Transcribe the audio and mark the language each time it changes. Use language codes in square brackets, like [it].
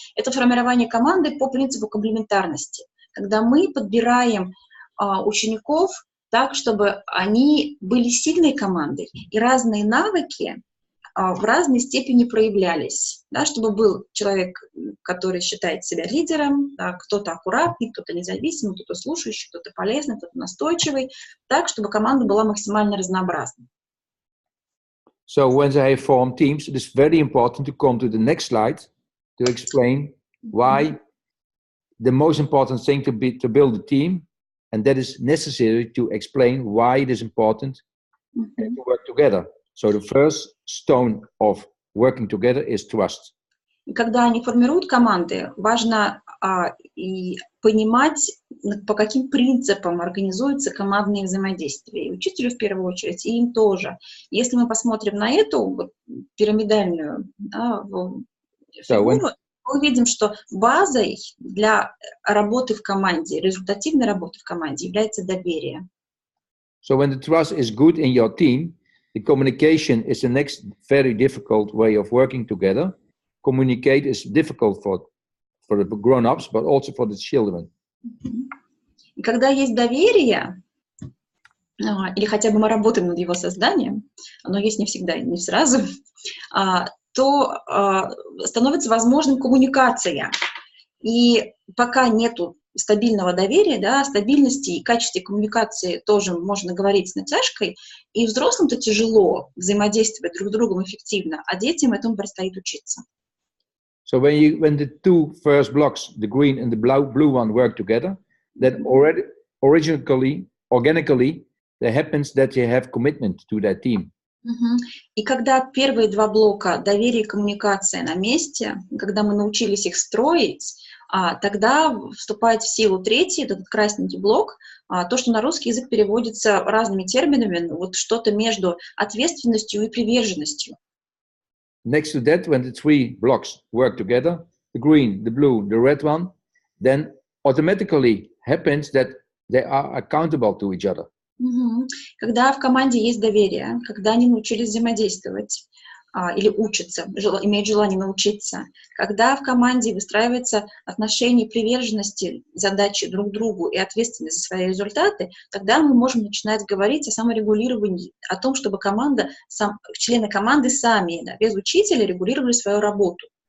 [ru] Это формирование команды по принципу комплементарности, когда мы подбираем учеников так, чтобы они были сильной командой, и разные навыки в разной степени проявлялись, да, чтобы был человек, который считает себя лидером, да, кто-то аккуратный, кто-то независимый, кто-то слушающий, кто-то полезный, кто-то настойчивый, так, чтобы команда была максимально разнообразной. [en] So when they form teams, it is very important to come to the next slide to explain why the most important thing to build a team, and that is necessary to explain why it is important to work together. So the first stone of working together is trust. [ru] И когда они формируют команды, важно и понимать, по каким принципам организуется командное взаимодействие. И учителю в первую очередь, и им тоже. Если мы посмотрим на эту вот пирамидальную фигуру, мы увидим, что базой для работы в команде, результативной работы в команде является доверие. [en] So when the trust is good in your team, the communication is the next very difficult way of working together. Communicate is difficult for the grown-ups, but also for the children. [ru] И когда есть доверие, или хотя бы мы работаем над его созданием, оно есть не всегда, не сразу, то становится возможным коммуникация. И пока нету стабильного доверия, да, стабильности и качестве коммуникации тоже можно говорить с натяжкой, и взрослым-то тяжело взаимодействовать друг с другом эффективно, а детям этому предстоит учиться. [en] So when the two first blocks, the green and the blue one, work together, then organically, there happens that you have commitment to that team. [ru] И когда первые два блока доверие и коммуникация на месте, когда мы научились их строить, тогда вступает в силу третий, этот красненький блок, то, что на русский язык переводится разными терминами, вот что-то между ответственностью и приверженностью. [en] Next to that, when the three blocks work together, the green, the blue, the red one, then automatically happens that they are accountable to each other. [ru] Когда в команде есть доверие, когда они научились взаимодействовать, или учатся, имеют желание научиться, когда в команде выстраивается отношение приверженности задачи друг другу и ответственность за свои результаты, тогда мы можем начинать говорить о саморегулировании, о том, чтобы члены команды сами, да, без учителя, регулировали свою работу.